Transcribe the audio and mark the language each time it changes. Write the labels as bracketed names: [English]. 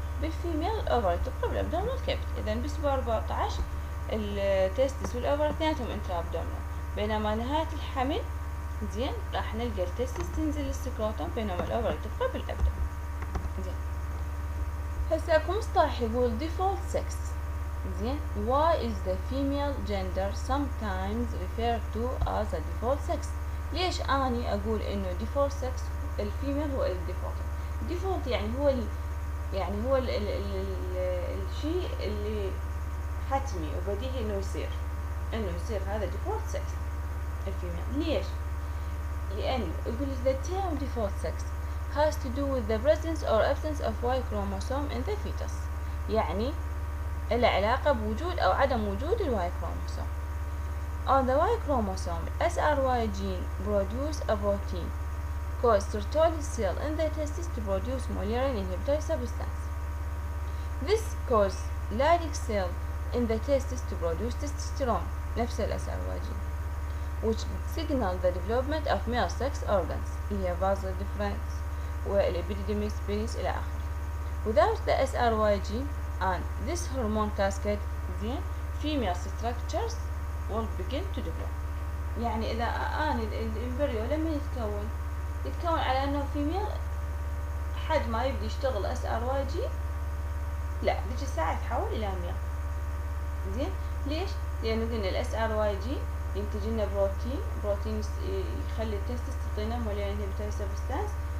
[Arabic] بالفيميل الأوفري تبقى بالأبدومينال كافيتي. إذا بالأسبوع 14 التستس والأوفري اثنيناتهم انترا أبدومينال، بينما نهاية الحمل زين راح نلقى التستس تنزل للسكروتوم، بينما الأوفري تبقى بالأبدومين. زين، هسه اكو مصطلح يقول default sex. [English] زين، why is the female gender sometimes referred to as a default sex؟ [Arabic] ليش اني اقول انه default sex الفيميل هو الديفولت؟ default يعني هو الشيء اللي حتمي وبديهي انه يصير هذا default sex الفيميل. ليش؟ لأن يقول [English] the term default sex has to do with the presence or absence of Y chromosome in the fetus. [Arabic] يعني له علاقة بوجود أو عدم وجود ال Y chromosome. [English] On the Y chromosome, SRY gene produce a protein called sertoli cell in the testis to produce mullerian inhibitory substance. This causes Leydig cell in the testis to produce testosterone [Arabic] نفس ال SRY gene, [English] which signal the development of male sex organs [Arabic] اللي هي vasal difference والepididymis penis إلى آخره. [English] Without the SRY gene and this hormone cascade, then female structures will begin to develop. [Arabic] يعني إذا الإمبريو لما يتكون على أنه فيميل، حد ما يبدي يشتغل SRY gene لا ذيك الساعة يتحول إلى ميل. زين ليش؟ لأنه قلنا ال SRY gene ينتج لنا بروتين يخلي التستس تعطينا موليان inhibitory substance.